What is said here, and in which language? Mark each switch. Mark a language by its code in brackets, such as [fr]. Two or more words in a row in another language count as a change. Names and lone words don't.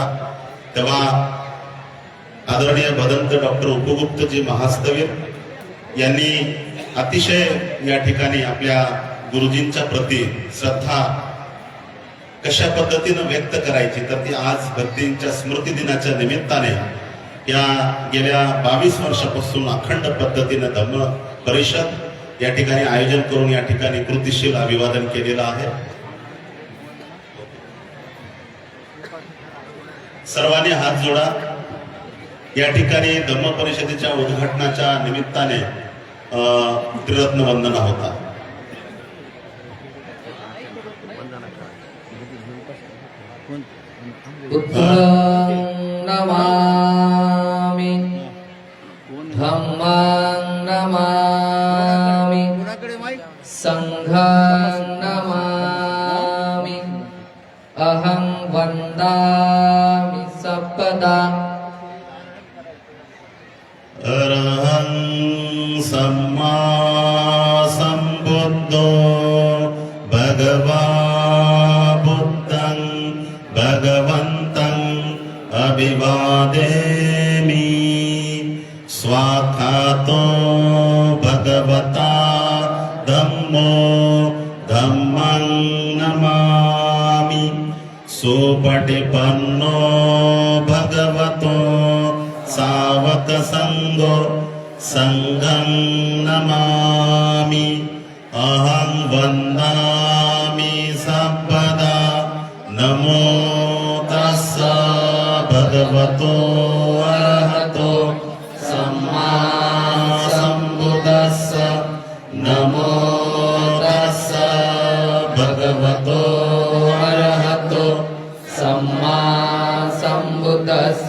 [mr] तेव्हा आदरणीय भदंत डॉक्टर उपगुप्तजी महास्थवीर यांनी अतिशय या ठिकाणी आपल्या गुरुजींच्या प्रती श्रद्धा कशा पद्धतीनं व्यक्त करायची तर ती आज भक्तींच्या स्मृती दिनाच्या निमित्ताने या गेल्या 22 वर्षापासून अखंड पद्धतीनं धम्म परिषद या ठिकाणी आयोजन करून या ठिकाणी कृतिशील अभिवादन केलेलं आहे. सर्वांनी हात जोडा. या ठिकाणी धम्म परिषदेच्या उद्घाटनाच्या निमित्ताने त्रिरत्न वंदना होता. [pi] बुद्धं नमामि, धम्मं नमामि, संघं नमामि, अहं वन्दामि सर्वदा. अरहं सम्मा सम्बुद्धो भगवा बुद्धं भगवन्तं अभिवादेमि. स्वाखातो भगवता धम्मो धम्मं नमामि. सुपटिपन्नो भगवतो सावक संगो संघं नमामि. अहं वन्दामि सर्वदा. नमो तस्स भगवतो अरहतो सम्मा सम्बुद्धस्स. नमो तस्स भगवतो अरहतो सम्मा सम्बुद्धस्स.